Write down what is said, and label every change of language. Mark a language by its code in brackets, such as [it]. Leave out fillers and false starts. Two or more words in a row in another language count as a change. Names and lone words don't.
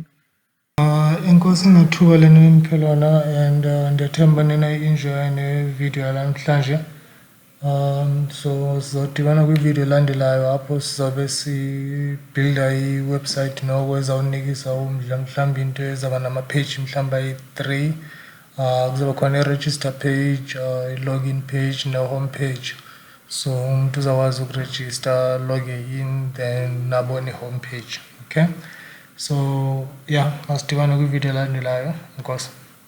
[xh] Enkosi ngethuba lena eniphe lona, and ndiyathemba ninayi-enjoya nevidiyo yanamhlanje. So sizawudibana kwividiyo elandelayo apho sizawube sibhilda iwebsite noko ezawunikisa umdla, mhlawumbi into ezawuba namapheji mhlawumbi ayi-3. Kuzawuba khona i- [en] register page, [xh] i- [en] login page [xh] ne- [en] home page. [xh] So umntu uzawukwazi ukurejista, [en] log in, then nabone i-home page. Okay, so yeah, [xh] masidibane kwividiyo elandelayo. Enkosi.